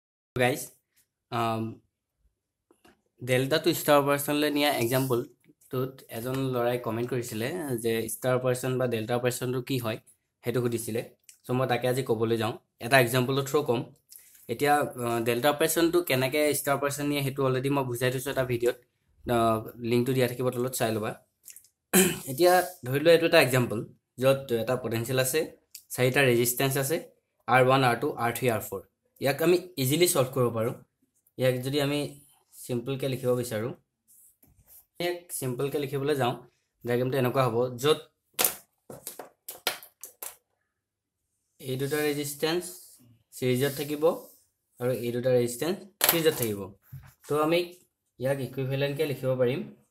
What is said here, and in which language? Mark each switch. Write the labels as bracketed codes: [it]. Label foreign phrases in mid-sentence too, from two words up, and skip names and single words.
[as] guys, ডেল্টা টু [en] star operation [as] লৈ নিয়া example টোত এজন ল'ৰাই comment কৰিছিলে যে [en] star operation [as] বা [en] delta operation [as] ৰু কি হয় সেইটো সুধিছিলে so মই তাক আজি ক'বলৈ যাওঁ এটা [en] example throw [as] ক'ম এতিয়া [en] delta operation [as] টো কেনেকৈ [en] star operation [as] নিয়া সেইটো already মই বুজাই থৈছোঁ এটা [en] video link [as] টো দিয়া থাকিব তলত চাই ল'বা এতিয়া ধৰিলোঁ এইটো এটা example য'ত এটা potential আছে ছটা resistance আছে r1 r2 r3 r4 ইয়াক আমি [en] easily solve [as] কৰিব পাৰো ইয়াক যদি আমি সিম্পল কে লিখিব বিচাৰো এক সিম্পল কে লিখিবলৈ যাও ডায়াগ্ৰামটো এনেকুৱা হ'ব যত এই দুটা ৰেজিস্ট্যান্স সিৰিজত থাকিব আৰু এই দুটা ৰেজিস্ট্যান্স সিৰিজত থাকিব তো আমি ইয়াক ইকুইভ্যালেন্ট কে লিখিব পাৰিম